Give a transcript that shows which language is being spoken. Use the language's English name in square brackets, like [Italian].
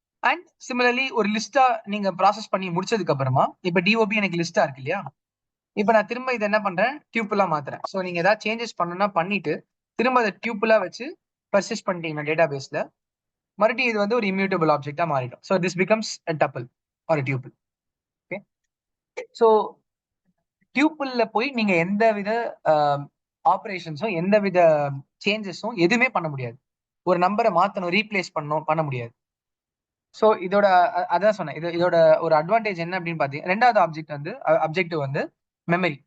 [Tamil] And similarly ஒரு லிஸ்டா நீங்க process பண்ணி முடிச்சதுக்கு அப்புறமா இப்ப டிஓபி எனக்கு லிஸ்டா இருக்கு இல்லையா, இப்ப நான் திரும்ப இதை என்ன பண்றேன், டியூப்புலா மாத்துறேன். ஸோ நீங்க ஏதாவது சேஞ்சஸ் பண்ணணும்னா பண்ணிட்டு திரும்ப அதை டியூப்புலா வச்சு பர்சிஸ்ட் பண்ணிட்டீங்கன்னா டேட்டா பேஸ்ல, மறுபடியும் இது வந்து ஒரு இம்யூட்டபிள் ஆப்ஜெக்டா மாறிடும். [English] So this becomes a tuple or a tuple. [Tamil] Okay, so டியூப்பிள்ல போய் நீங்க எந்த வித ஆப்ரேஷன்ஸும் எந்த வித சேஞ்சஸும் எதுவுமே பண்ண முடியாது. ஒரு நம்பரை மாத்தணும், ரீப்ளேஸ் பண்ணணும், பண்ண முடியாது. ஸோ இதோட அதான் சொன்னேன், இதோட ஒரு அட்வான்டேஜ் என்ன அப்படின்னு பாத்தீங்கன்னா, ரெண்டாவது ஆப்ஜெக்ட் வந்து அப்ஜெக்டிவ் வந்து மெமரி.